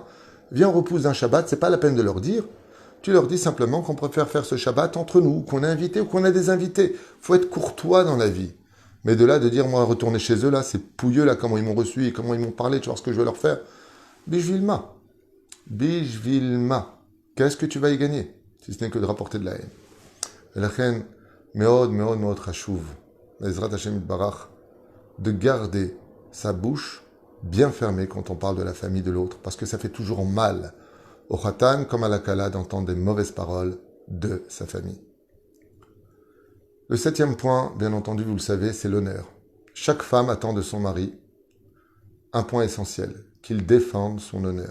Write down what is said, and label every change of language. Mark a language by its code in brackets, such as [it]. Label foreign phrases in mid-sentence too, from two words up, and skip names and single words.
[fr] Viens, on repousse d'un Shabbat, c'est pas la peine de leur dire. Tu leur dis simplement qu'on préfère faire ce Shabbat entre nous, qu'on est invité ou qu'on a des invités. Faut être courtois dans la vie. Mais de là, de dire, moi, retourner chez eux, là, c'est pouilleux, là, comment ils m'ont reçu et comment ils m'ont parlé, tu vois ce que je vais leur faire. [he] בשביל מה. בשביל מה. [fr] Qu'est-ce que tu vas y gagner, si ce n'est que de rapporter de la haine? [he] ולכן, מאוד, מאוד, מאוד, חשוב. בעזרת השם יתברך, [fr] de garder sa bouche bien fermée quand on parle de la famille de l'autre, parce que ça fait toujours mal au khatan comme à la kala d'entendre des mauvaises paroles de sa famille. Le 7e point, bien entendu, vous le savez, c'est l'honneur. Chaque femme attend de son mari un point essentiel, qu'il défende son honneur.